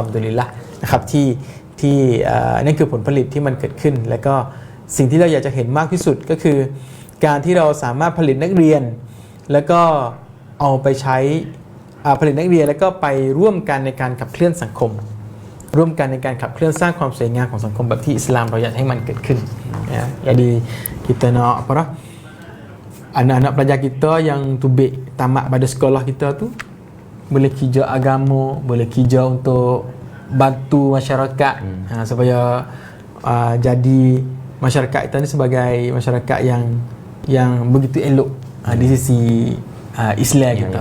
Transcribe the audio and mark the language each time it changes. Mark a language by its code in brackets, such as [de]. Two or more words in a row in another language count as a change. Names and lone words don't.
[th] ดุลิลละห์นะครับที่นั่นคือผลผลิตที่มันเกิดขึ้นและก็สิ่งที่เราอยากจะเห็นมากที่สุดก็คือการที่เราสามารถผลิตนักเรียนแล้วก็เอาไปใช้ผลิตนักเรียนแล้วก็ไปร่วมกันในการขับเคลื่อนสังคมร่วมกันในการขับเคลื่อนสร้างความสวยงามของสังคมแบบที่อิสลามเราอยากให้มันเกิดขึ้น [ms] jadi kita nak anak-anak pelajar kita yang tubik tamat pada sekolah kita tu boleh kerja agama boleh kerja untuk bantu masyarakat supaya jadi masyarakat kita ni sebagai masyarakat yang begitu elok di sisi Islam kita.